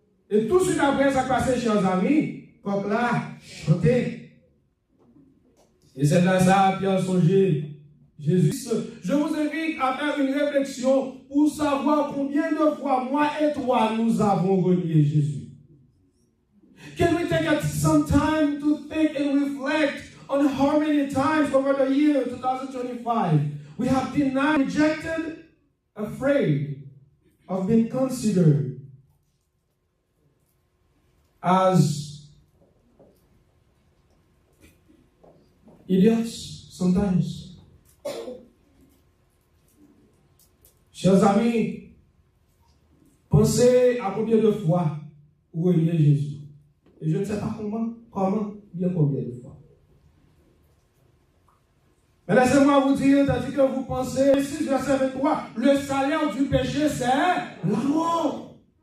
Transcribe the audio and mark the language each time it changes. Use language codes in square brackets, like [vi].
[fr] Et tout de suite après, ça passait, chers amis, comme là, chanter. Et c'est là ça, Pierre songeait. Jésus, je vous invite à faire une réflexion pour savoir combien de fois moi et toi nous avons renié Jésus. [en] Can we take some time to think and reflect on how many times over the year 2025 we have denied, rejected, afraid of being considered as idiots sometimes. [fr] Chers amis, pensez à combien de fois vous reniez Jésus. Et je ne sais pas bien combien de fois. Mais laissez-moi vous dire, tandis que vous pensez, 6 verset 23, le salaire du péché, c'est la mort.